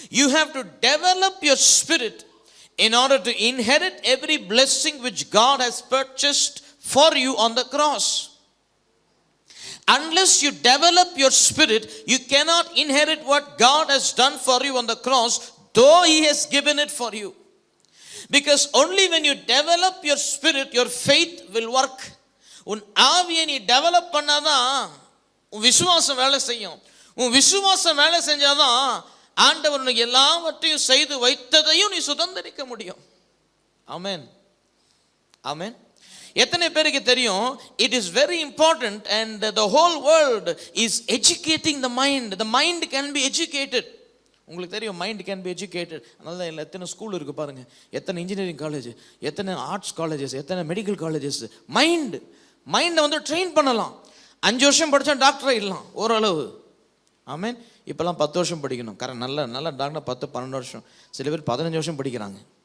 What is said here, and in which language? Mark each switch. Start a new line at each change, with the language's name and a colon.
English: You have to develop your spirit in order to inherit every blessing which God has purchased for you on the cross. Unless you develop your spirit, you cannot inherit what God has done for you on the cross, though He has given it for you. Because only when you develop your spirit, your faith will work.
Tamil: உன் ஆவியை நீ develop பண்ணாதான் உன் விசுவாசம் வேலை செய்யும். உன் விசுவாசம் வேலை செஞ்சாதான் ஆண்டவர் உனக்கு எல்லாவற்றையும் செய்து வைத்ததையும் நீ சுதந்திரிக்க முடியும். ஆமென், ஆமென். எத்தனை பேருக்கு தெரியும்,
English: it is very important and the whole world is educating the mind. The mind can be educated.
Tamil: உங்களுக்கு தெரியும்,
English: Mind can be educated.
Tamil: அதனால தான் எத்தனை ஸ்கூல் இருக்குது பாருங்கள், எத்தனை இன்ஜினியரிங் காலேஜ், எத்தனை ஆர்ட்ஸ் காலேஜஸ், எத்தனை மெடிக்கல் காலேஜஸ். மைண்டை வந்து ட்ரெயின் பண்ணலாம். 5 வருஷம் படித்தா டாக்டரே இல்லலாம் ஓரளவு. ஆமீன். இப்போல்லாம் 10 வருஷம் படிக்கணும். நல்ல டாக்டர் 10-12 வருஷம், சில பேர் 15 வருஷம் படிக்கிறாங்க.